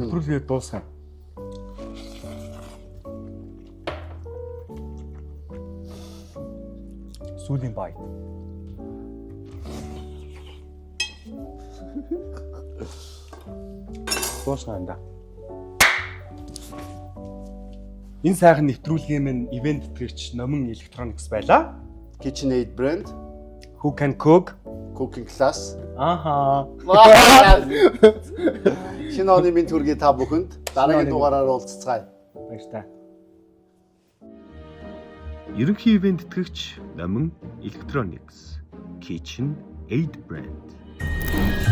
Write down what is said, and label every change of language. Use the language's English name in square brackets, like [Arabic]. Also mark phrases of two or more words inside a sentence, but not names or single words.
[Mongolian] Нэвтрүүлгээ дуусгая. Сүүлийн бай. Дуусгая. Энэ сайхан нэвтрүүлгийн минь ивент тэтгэгч Номон Electronics байлаа. KitchenAid brand, [English] Who can cook? cooking class. [Mongolian] Аха. Шинэ оны минь төргий та бүхэнд дараагийн дугаараар уулзцгаая. Баярлалаа. Ерөнхий ивент тэтгэгч Номон Electronics, KitchenAid brand.